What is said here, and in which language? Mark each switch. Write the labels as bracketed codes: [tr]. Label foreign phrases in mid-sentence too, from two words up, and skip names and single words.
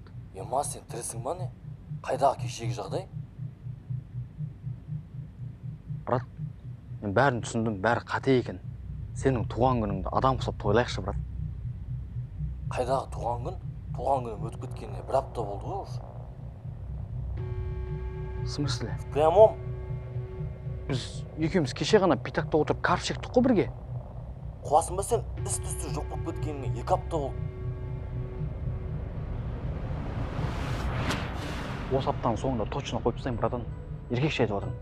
[kk] Ема, сен тірісің ба не? Қайдағы кешегі жағдай? Брат, мен бәрін түсіндім, бәрі қате екен. Сенің туған күніңді адам құсап тойлайықшы, брат. Қайдағы туған күн? Туған күнім өтіп кеткеніне бір апта болды ғой уже. [ru] В смысле? В прямом. [kk] Біз екеуміз кеше ғана питакта отырып карп шектік қой бірге. Қуасың ба сен? Іс-түссіз жоқ болып кеткеніне 2 апта болды. Осы аптаның соңында точно қойып тастайын, братан. Еркекше айтып отырмын.